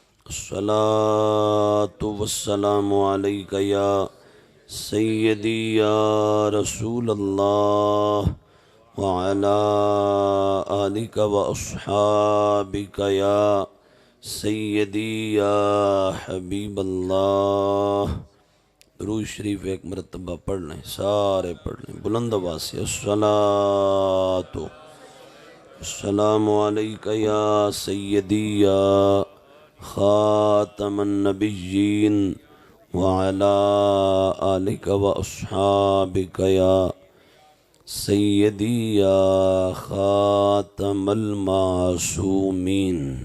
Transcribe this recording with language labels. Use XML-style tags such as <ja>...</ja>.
<ar>الصلاة والسلام عليك يا سيدي يا رسول الله وعلى آلك وأصحابك يا سيدي يا حبيب الله.</ar> <ur>درود شریف ایک مرتبہ پڑھ لیں، سارے پڑھ لیں بلند آواز سے.</ur> <ar>الصلاۃ والسلام علیک یا سیدی یا خاتم النبیین وعلی آلک واصحابک یا سیدی یا خاتم المعصومین.</ar>